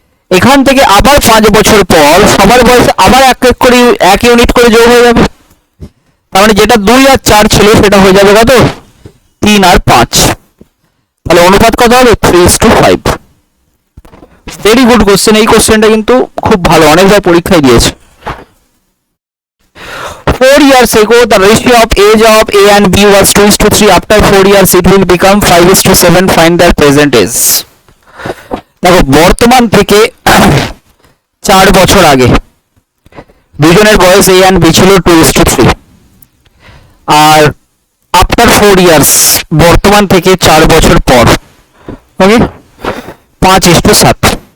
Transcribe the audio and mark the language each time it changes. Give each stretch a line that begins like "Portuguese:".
Bangla: এখান থেকে আবার 5 বছর পর সবার বয়সে আবার 1 করে 1 ইউনিট করে যোগ হয়ে যাবে। তার মানে যেটা 2 আর 4 ছিল সেটা হয়ে যাবে কত? 3 আর 5। তাহলে অনুপাত কত হবে? 3:5।
English: Very good question.
Bangla: এই কোশ্চেনটা কিন্তু খুব ভালো, অনেকবার পরীক্ষায় দিয়েছে।
English: 4 years ago the ratio of age of A and B was 2:3. After 4 years it will become 5:7. Find their present age.
Bangla: দেখো, বর্তমান থেকে 4 বছর আগে দুজনের বয়স A and B ছিল 2:3, আর
English: after 4 years
Bangla: বর্তমান থেকে 4 বছর পর, ওকে, 5:7।